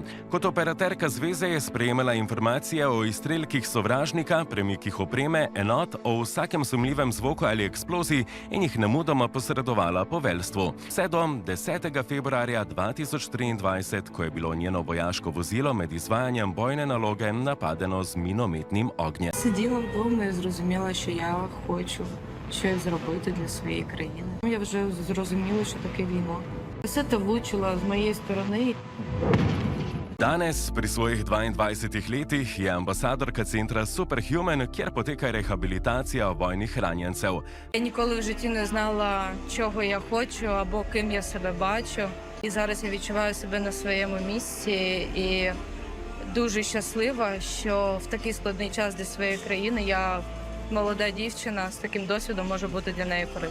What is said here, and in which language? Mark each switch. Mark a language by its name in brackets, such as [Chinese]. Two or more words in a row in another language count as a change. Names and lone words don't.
[Slovenian] Kot operaterka zveze je sprejemala informacije o izstrelkih sovražnika, premikih opreme, enot, o vsakem sumljivem zvoku ali eksploziji in jih nemudoma posredovala poveljstvu. Vse do 10. februarja 2023, ko je bilo njeno vojaško vozilo med izvajanjem bojne naloge napadeno z minometnim ognjem. [Ukrainian] Сиділа вдома і зрозуміла, що я хочу щось зробити для своєї країни. Я вже зрозуміла, що таке війна. Касета влучила з моєї сторони. [Slovenian] Danes, pri svojih 22 letih, je ambasadorka centra Superhuman, kjer poteka rehabilitacija vojnih ranjencev. [Ukrainian] Я ніколи в житті не знала, чого я хочу або ким я себе бачу. І зараз я відчуваю себе на своєму місці і дуже щаслива, що в такий складний час для своєї країни я, молода дівчина з таким досвідом, може бути для неї корисною.